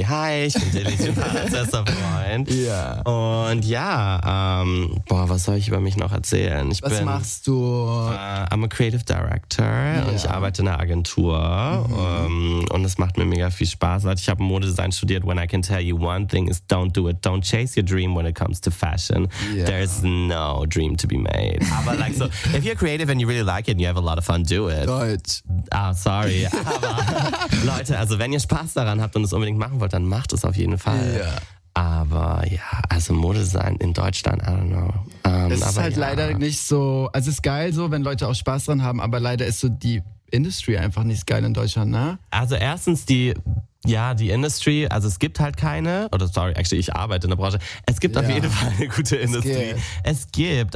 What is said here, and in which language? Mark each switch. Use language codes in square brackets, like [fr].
[de] Hi, ich bin Dilly, ich bin bester Freund. Ja. Und ja, was soll ich über mich noch erzählen? Was machst du? [en] I'm a creative director [de] und ich arbeite in einer Agentur und es macht mir mega viel Spaß. Ich habe Modedesign studiert. [en] When I can tell you one thing is don't do it, don't chase your dream when it comes to fashion. Yeah. There's no dream to be made. Aber like so, if you're creative and you really like it and you have a lot of fun, do it. [de] Deutsch. [en] Ah, sorry. [de] Aber Leute, also wenn ihr Spaß daran habt und es unbedingt machen wollt, dann macht es auf jeden Fall. [en] Yeah. [de] Aber ja, also Modedesign in Deutschland, [en] I don't know. [de] Es ist halt leider nicht so, also es ist geil so, wenn Leute auch Spaß dran haben, aber leider ist so die Industry einfach nicht geil in Deutschland, ne? Also erstens die Industry, also es gibt halt keine, oder [en] sorry, actually, [de] ich arbeite in der Branche, es gibt auf jeden Fall eine gute Industrie. Es gibt,